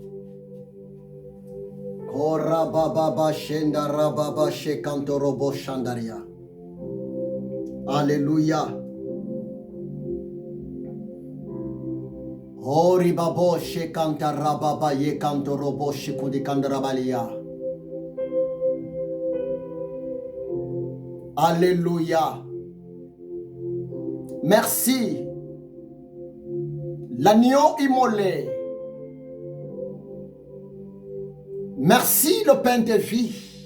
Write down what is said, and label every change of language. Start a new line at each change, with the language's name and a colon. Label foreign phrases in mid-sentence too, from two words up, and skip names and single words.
French: Korababa shendara baba shekantorobo shandaria. Alléluia. Hori babo shekanta rababa ye kanto robo shikudi kandarabalia. Alléluia. Merci. L'agneau immolé. Merci le pain de vie.